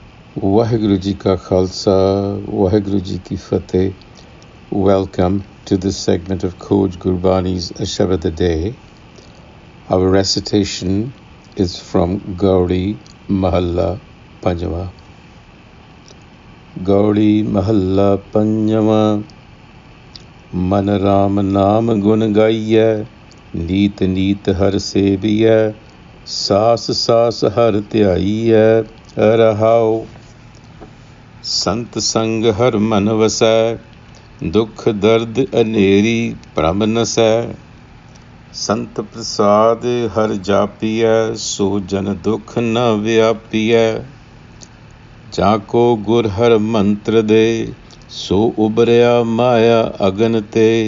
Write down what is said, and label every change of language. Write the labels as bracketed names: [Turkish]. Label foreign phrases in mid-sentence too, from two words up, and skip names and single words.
[Punjabi] ਵਾਹਿਗੁਰੂ ਜੀ ਕਾ ਖਾਲਸਾ, ਵਾਹਿਗੁਰੂ ਜੀ ਕੀ ਫਤਿਹ. [English] Welcome to this segment of Khoj Gurbani's a-sabad-a-day. Our recitation is from Gauri Mahalla Panjama. [Punjabi] ਗਉੜੀ ਮਹਲਾ ਪੰਜਮਾ, ਮਨ ਰਾਮ ਨਾਮ ਗੁਨ ਗਾਈਐ, ਨੀਤ ਨੀਤ ਹਰਿ ਸੇਵੀਐ, ਸਾਸਿ ਸਾਸਿ ਹਰਿ ਧਿਆਈਐ, ਰਹਾਉ. ਸੰਤ ਸੰਗ ਹਰ ਮਨ ਵਸੈ, ਦੁਖ ਦਰਦ ਅਨੇਰੀ ਭ੍ਰਮ ਨਸੈ। ਸੰਤ ਪ੍ਰਸਾਦ ਹਰ ਜਾਪੀਐ, ਸੋ ਜਨ ਦੁਖ ਨ ਵਿਆਪੀਐ। ਜਾਕੋ ਗੁਰ ਹਰ ਮੰਤ੍ਰ ਦੇ, ਸੋ ਉਬਰਿਆ ਮਾਇਆ ਅਗਨ ਤੇ।